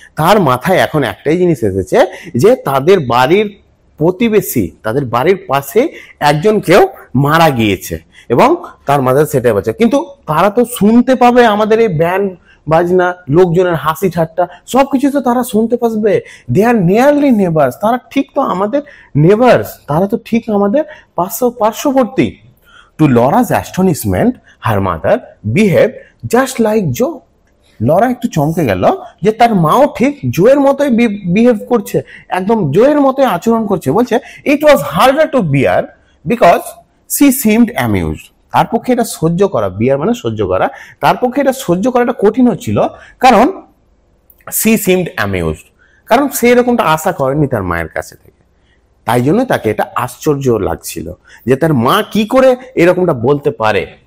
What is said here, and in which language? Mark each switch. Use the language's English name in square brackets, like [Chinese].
[Bangla] তার মাথায় এখন একটাই জিনিস এসেছে যে তাদের বাড়ির প্রতিবেশী, তাদের বাড়ির পাশে একজন কেউ মারা গিয়েছে এবং তার মাথায় সেটাই বাচ্চা, কিন্তু তারা তো শুনতে পাবে আমাদের এই ব্যান্ড বাজনা, লোকজনের হাসি ঠাট্টা সবকিছু তো তারা শুনতে পাবে। [English] they are nearly neighbours, [Bangla] তারা ঠিক তো আমাদের নেবার্স, তারা তো ঠিক আমাদের পার্শ্ববর্তী। [English] To Laura's astonishment, her mother behaved just like Joe. [Bangla] Laura একটু চমকে গেল যে তার মাও ঠিক জোয়ের মতোই বিহেভ করছে, একদম জোয়ের মতোই আচরণ করছে। বলছে [English] it was harder to bear because she seemed amused, [Bangla] তার পক্ষে এটা সহ্য করা, বিয়ার মানে সহ্য করা, তার পক্ষে এটা সহ্য করাটা কঠিন হচ্ছিল, কারণ [English] she seemed amused, [Bangla] কারণ সে এরকমটা আশা করেনি তার মায়ের কাছে থেকে, তাই জন্য তাকে এটা আশ্চর্য লাগছিল যে তার মা কি করে এরকমটা বলতে পারে।